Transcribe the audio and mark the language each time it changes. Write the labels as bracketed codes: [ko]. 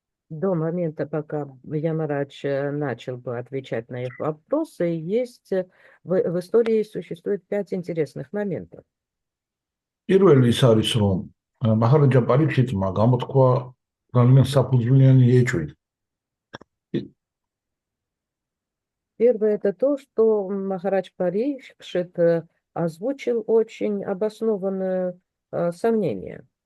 [ru] До момента, пока Ямарадж начал бы отвечать на их вопросы, в истории существует 5 интересных моментов. [ka] პირველი ის არის, რომ მაჰარაჯა პარიქშიტმა გამოთქვა ძალიან საფუძვლიანი ეჭვი. [ru] Первое — это то, что Махарадж Парикшит озвучил очень обоснованное сомнение.